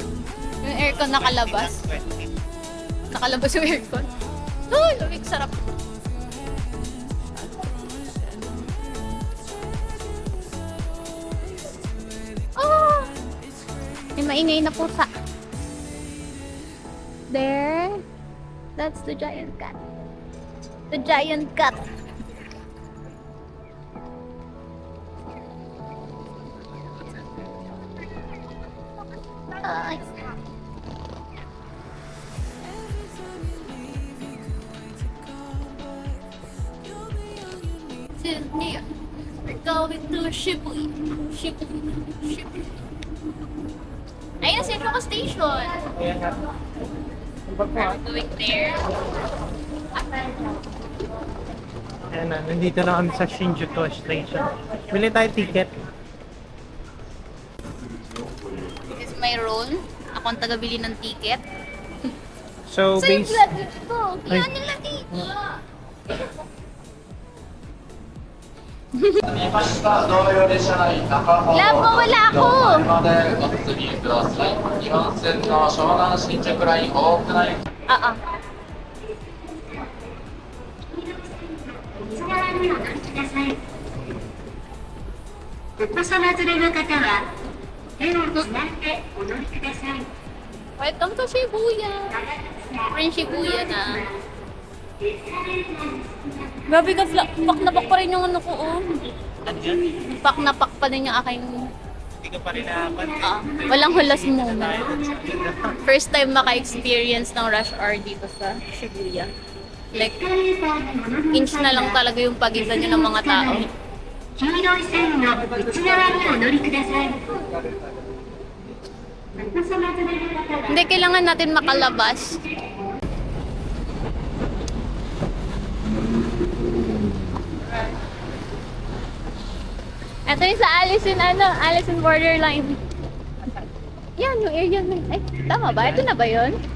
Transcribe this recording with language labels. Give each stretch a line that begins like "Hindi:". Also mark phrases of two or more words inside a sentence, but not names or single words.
Filipino: Yung aircon nakalabas. Nakalabas yung aircon. Ay, lamig, sarap. Oh! May maingay na pusa.
English: There. That's the giant cat. The giant cat. Ay. Sydney, we're going to Shibuya. Shibuya.
Filipino: Ayun, Central Station. Ayan nga.
English: We're going there.
Filipino: Ayan na, nandito na kami sa Shinjuku Station. Bili tayo ticket.
English: This is my role.
Filipino: Ako ang tagabili ng ticket. So, So yung base... luggage ko, Ay. yan yung luggage. Labo, wala ako.
Japanese: までご出入ください。2番線の湘南新宿ライン多くない Ah, ah. 内側にお乗りください。お子様連れの方は手をつないでお乗りください。
English: Welcome to Shibuya. Friend Shibuya na.
Filipino: Grabe ka, pak na pak pa rin yung ano ko, oh. Ano yun? Pak na pak pa din yung aking, Hindi ka pa rin nakapan. walang hulas muna.
English: First time
Filipino: maka-experience ng
English: rush hour
Filipino: dito sa Shibuya. Like, inch na lang talaga yung pagitan nyo ng mga tao.
Japanese: 黄色い線の内側にお乗りください。
Filipino: Hindi, kailangan natin makalabas. Ito yung sa Alice in Borderline. Yan, yung area na. Ay, tama ba? Ito na ba yun?